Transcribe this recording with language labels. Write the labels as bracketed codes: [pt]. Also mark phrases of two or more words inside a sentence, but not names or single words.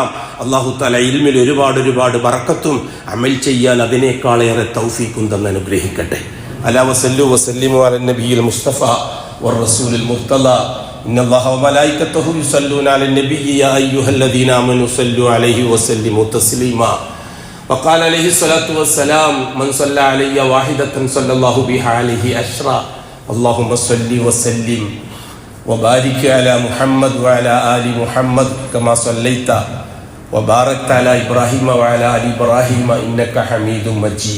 [ar] الله تعالى [ml] ഇൽമിൽ ഒരുപാട് ബറക്കത്തും അമൽ ചെയ്യാൻ അതിനേക്കാളേറെ തൗഫീഖും തന്ന് അനുഗ്രഹിക്കട്ടെ. [ar] ألا وصلوا وسلموا على النبي المصطفى والرسول المرتضى إن الله وملائكته يصلون على النبي يا أيها الذين آمنوا صلوا عليه وسلموا تسليما. وقال عليه الصلاة والسلام من صلى علي واحدة صلى الله بها عليه عشرا. اللهم صل وسلم وبارك على محمد وعلى آل محمد كما صليت وباركت على إبراهيم وعلى آل إبراهيم إنك حميد مجيد.